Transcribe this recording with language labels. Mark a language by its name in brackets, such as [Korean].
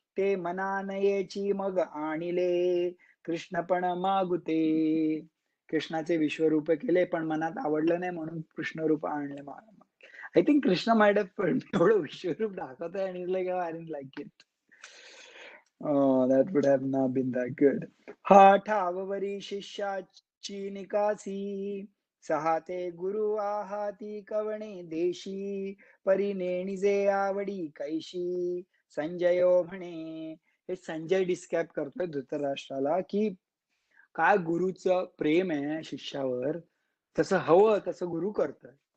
[Marathi] ते मनानयेची मग आणिले, कृष्ण पण मागुते. कृष्णाचे विश्वरूप केले पण मनात आवडलं नाही म्हणून कृष्ण रूप आणले. [English] I think Krishna might have [Marathi] एवढं विश्वरूप दाखवतोय आणि [English] Like I didn't like it. that would have not been that good. [Marathi] हा ठाववरी शिष्याची निकासी, सहाते गुरु आहाती कवणे देशी, परिनेणिजे आवडी कैशी. संजयो म्हणे, हे संजय डिस्क्राईब करतोय धृतराष्ट्राला की काय गुरुचं प्रेम आहे शिष्यावर, तसं हवं तसं गुरु करतोय.